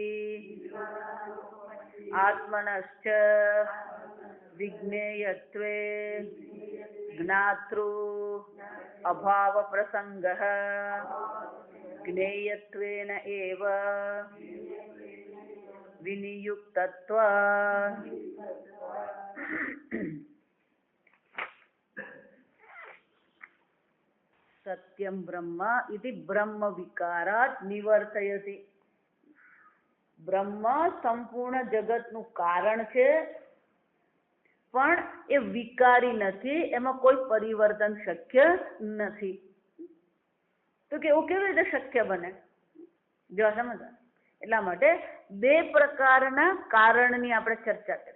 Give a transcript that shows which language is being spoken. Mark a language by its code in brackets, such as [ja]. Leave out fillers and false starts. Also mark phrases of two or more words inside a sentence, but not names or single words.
[sa] आत्मनश्च विज्ञेयत्वे ज्ञातृ अभाव प्रसंगः ज्ञेयत्वेन एव विनियुक्तत्वात् सत्यं ब्रह्म इति ब्रह्म विकारात् निवर्तयति. [gu] બ્રહ્મ સંપૂર્ણ જગતનું કારણ છે, પણ એ વિકારી નથી, એમાં કોઈ પરિવર્તન શક્ય નથી. તો કે એવું કેવી રીતે શક્ય બને? જો સમજ, એટલા માટે બે પ્રકારના કારણની આપણે ચર્ચા કરીએ.